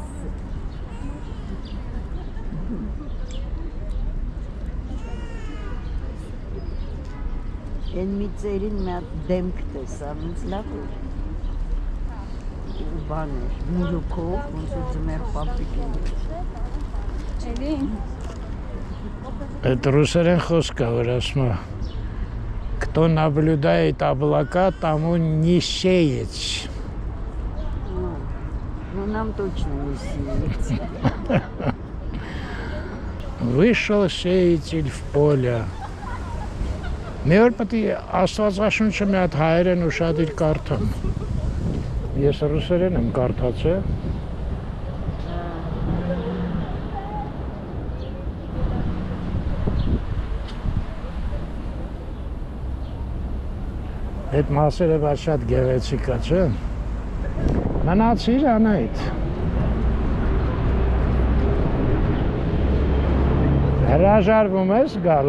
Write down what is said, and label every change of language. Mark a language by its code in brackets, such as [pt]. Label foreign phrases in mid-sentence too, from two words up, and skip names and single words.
[hy] Են մի ծերին մի հատ դեմք տեսա, ոնց լավ էր։ Բան էր, միրուքով, ոնց ու ձմեր պապիկին։ Էլի։ Այդ ռուսերեն խոսք է, որ ասում է [ru] Кто наблюдает облака, тому не сеять. Ну, нам точно не сеять. Вышел сеятель в поле. [hy] Մի օր պետք է Աստվածաշունչը մի հատ հայերեն ուշադիր կարդամ։ Ես ռուսերեն եմ կարդացել։ Այդ մասերը բայց շատ գեղեցիկ է, չէ՞։ Մնացիր Անահիտ։ Հրաժարվում ես գալ։